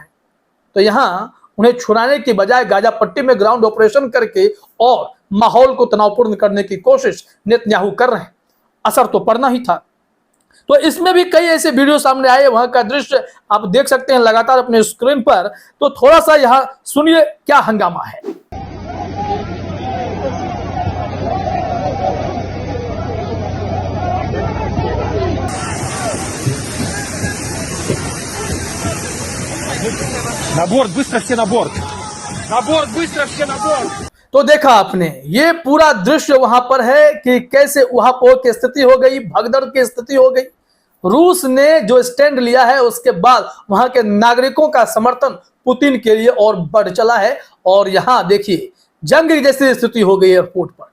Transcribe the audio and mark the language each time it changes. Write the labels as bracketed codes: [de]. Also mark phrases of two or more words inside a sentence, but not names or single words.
[hi] तो यहाँ उन्हें छुड़ाने की बजाय गाजा पट्टी में [en] ground operation [hi] करके और माहौल को तनावपूर्ण करने की कोशिश नेतन्याहू कर रहे हैं। असर तो पड़ना ही था। तो इसमें भी कई ऐसे वीडियो सामने आए, वहां का दृश्य आप देख सकते हैं लगातार अपने स्क्रीन पर। तो थोड़ा सा यहाँ सुनिए क्या हंगामा है। [ru] На борт, быстро все на борт! На борт, быстро все на борт! [hi] तो देखा आपने, ये पूरा दृश्य वहां पर है कि कैसे उहापोह की स्थिति हो गई, भगदड़ की स्थिति हो गई। रूस ने जो स्टैंड लिया है उसके बाद वहां के नागरिकों का समर्थन पुतिन के लिए और बढ़ चला है। और यहाँ देखिए जंग जैसी स्थिति हो गई एयरपोर्ट पर।